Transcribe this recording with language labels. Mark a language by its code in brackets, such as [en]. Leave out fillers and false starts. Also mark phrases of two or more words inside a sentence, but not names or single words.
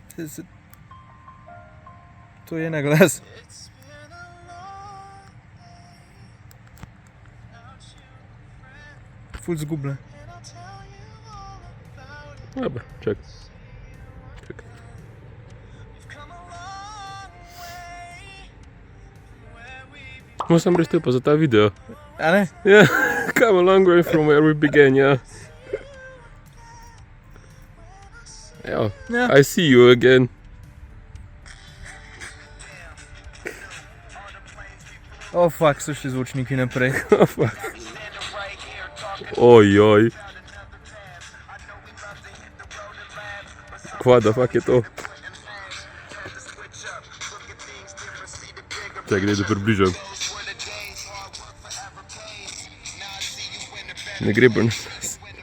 [sl] To je na glas. Ful zgubljen. Dobro, čak. Sam reči pa za ta video. A ne? [en] Yeah, come a long way from where we began, yeah. Yeah. I see you again. Oh fuck, [sl] so šli zvočniki naprej. Ojoj. Kva da fuck je to? Čakaj, da približam. Ne gre bolj na glas.